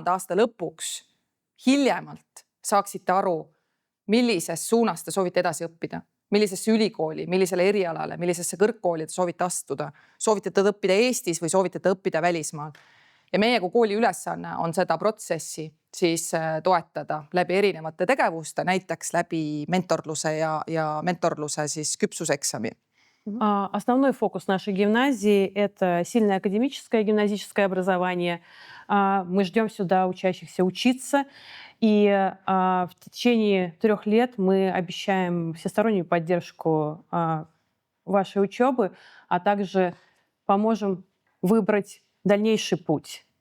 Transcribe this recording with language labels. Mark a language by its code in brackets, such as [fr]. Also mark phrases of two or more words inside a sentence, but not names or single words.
[et] aasta lõpuks hiljemalt saaksite aru, millises suunas te soovite edasi õppida, millisesse ülikooli, millisele erialale, millisesse kõrgkooli te soovite astuda, soovite te õppida Eestis või soovite te õppida välismaal. Ja meie kui kooli ülesanne on seda protsessi siis toetada läbi erinevate tegevuste, näiteks läbi mentorluse ja mentorluse siis küpsuseksami. [ru] Основной фокус нашей гимназии – это сильное академическое гимназическое образование. Мы ждем сюда учащихся учиться, и в течение 3 лет мы обещаем всестороннюю поддержку вашей учебы, а также поможем выбрать дальнейший путь.